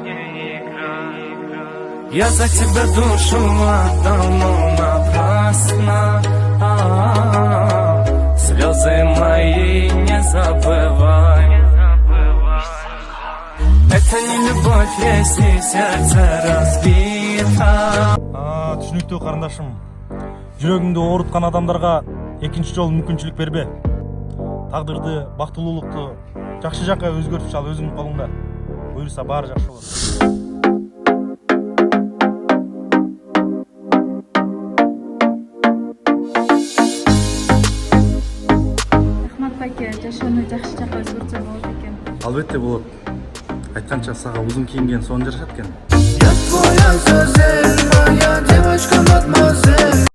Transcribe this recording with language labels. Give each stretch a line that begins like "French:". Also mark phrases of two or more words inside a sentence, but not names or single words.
Russian: Я за тебя душу отдал, но напрасно. Слезы мои не забывай. Это не любовь, если сердце разбито.
Kyrgyz: Түшүнүктүү карындашым, жүрөгүңдү ооруткан адамдарга экинчи жолу мүмкүнчүлүк бербе. Тагдырды, бактылуулукту жакшы жакка өзгөртүп чал, өзүңдүн колуңда. Буюрса баары жакшы болот. Рахмат байке, жашоону жакшы жакка өзгөртсө болот экен. Албетте болот. Айтканча сага узун кийинген сонун жашашат экен.
Russian: Я твоя, моя девочка, мадемуазель.